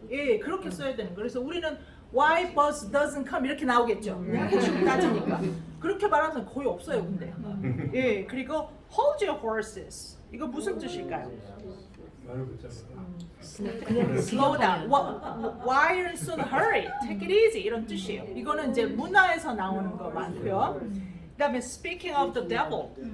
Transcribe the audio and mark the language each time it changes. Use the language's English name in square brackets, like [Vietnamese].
[Korean] 예, 그렇게 써야 되는 거예요. 그래서 우리는 [English] why bus doesn't come [Korean] 이렇게 나오겠죠. 한국식으로 따지니까. 그렇게 말하는 사람 거의 없어요, 근데. 예, 그리고 [English] hold your horses. [Korean] 이거 무슨 뜻일까요? 말을 붙잡아. 그냥 [English] slow down. Why are you in such a hurry? Take it easy. [Korean] 이런 뜻이에요. 이거는 이제 문화에서 나오는 거 많고요. 그다음에 [English] speaking of the devil.